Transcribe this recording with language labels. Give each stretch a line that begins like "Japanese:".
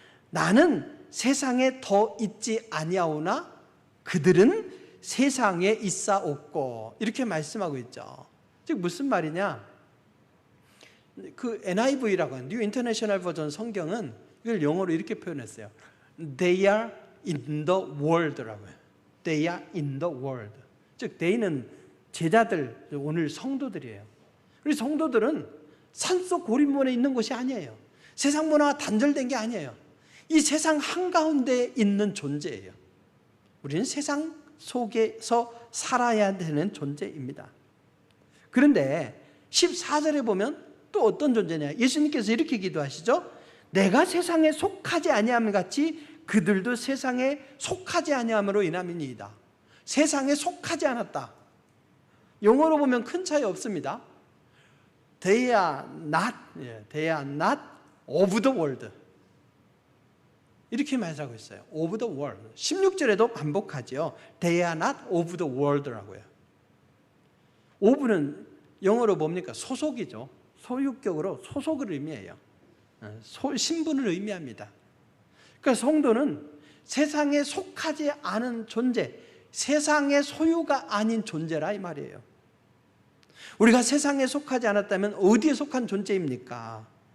Korean: 나는 세상에 더 있지 아니하오나 그들은 세상에 있사옵고, 이렇게 말씀하고 있죠. 즉 무슨 말이냐? 그 NIV라고 하는 뉴 인터내셔널 버전 성경은 이걸 영어로 이렇게 표현했어요.
English: They are in the world라고요. They are in the world.
Korean: 즉 they는 제자들, 오늘 성도들이에요. 우리 성도들은 산속 고립문에 있는 것이 아니에요. 세상 문화와 단절된 게 아니에요. 이 세상 한가운데 있는 존재예요. 우리는 세상 속에서 살아야 되는 존재입니다. 그런데 14절에 보면 또 어떤 존재냐? 예수님께서 이렇게 기도하시죠. 내가 세상에 속하지 아니함 같이 그들도 세상에 속하지 아니함으로 인함이니이다. 세상에 속하지 않았다. 영어로 보면 큰 차이 없습니다.
English: They are not of the world.
Korean: 이렇게 말하고 있어요.
English: Of the world.
Korean: 16절에도 반복하죠.
English: They are not of the world라고요.
Korean: of는 영어로 뭡니까? 소속이죠. 소유격으로 소속을 의미해요. 신분을 의미합니다. 그러니까 성도는 세상에 속하지 않은 존재, 세상의 소유가 아닌 존재라 이 말이에요. 우리가 세상에 속하지 않았다면 어디에 속한 존재입니까?